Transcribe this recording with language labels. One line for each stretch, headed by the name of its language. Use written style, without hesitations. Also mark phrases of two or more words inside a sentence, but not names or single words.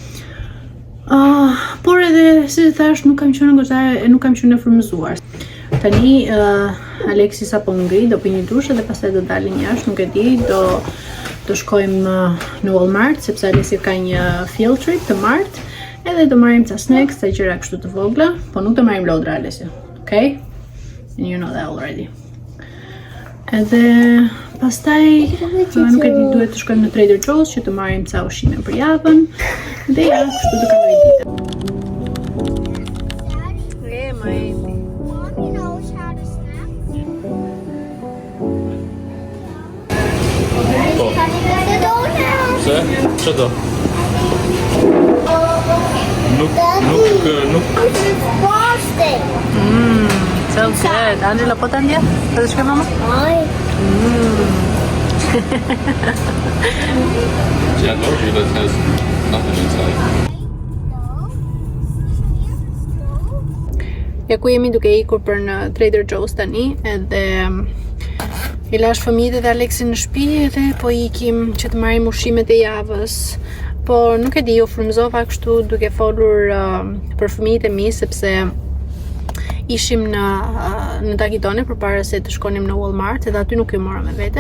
Albanian: Por edhe si thash nuk kam qenë goxha, nuk kam qenë e frymëzuar. Tani Aleksi sapo ngri, do bëj një dush edhe pastaj do dalim jashtë, nuk e di, do shkojmë në Walmart sepse Aleksi ka një
English: field trip
Albanian: të martë. Edhe do marrim ca snacks, ca gjëra kështu të vogla, po nuk do marrim lodra Alesja.
English: Okay? And you know that already.
Albanian: Edhe pastaj nuk e di, duhet të shkojmë në Trader Joe's që të marrim ca ushqime për javën. Dhe ja, kështu të kaloj ditën.
English: Mommy knows how to snap. The donut.
Albanian: Se? Që do? Nuk.
English: It's frosting. So good.
Albanian: Angela, po ta ndje? Po të shkoj mama?
English: Yeah, no, it has nothing inside.
Albanian: Ja ku jemi duke ikur për në Trader Joe's tani, edhe i lash fëmijët dhe Aleksin në shtëpi edhe po ikim që të marrim ushqimet e javës. Po nuk e di, u frymëzova kështu duke folur për fëmijët e mi sepse ishim në Takidone përpara se të shkonim në Walmart, edhe aty nuk ju mora me vete.